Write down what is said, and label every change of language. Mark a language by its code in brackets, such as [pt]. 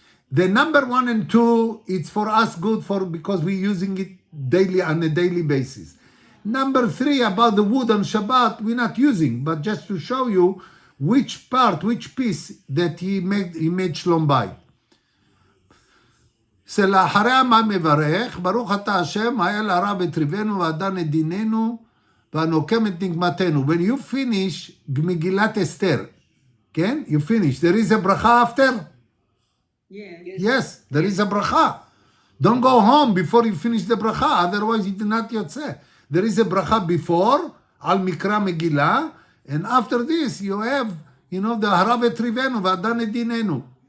[en] The number 1 and 2, it's for us good because we're using it daily on a daily basis. Number 3, about the wood on Shabbat, we're not using, but just to show you which piece that he made shlom bayit. [he] שלאחריה מה מברך, ברוך אתה השם, האל הרב את ריבנו והדן את דיננו, והנוקם את נקמתנו. [en] When you finish מגילת אסתר, כן? You finish. There is a bracha after? Yes, there is a bracha. Don't go home before you finish the bracha, otherwise it is not יוצא. There is a bracha before, על מקרא מגילה, and after this you have, the [he] הרב את ריבנו והדן את דיננו.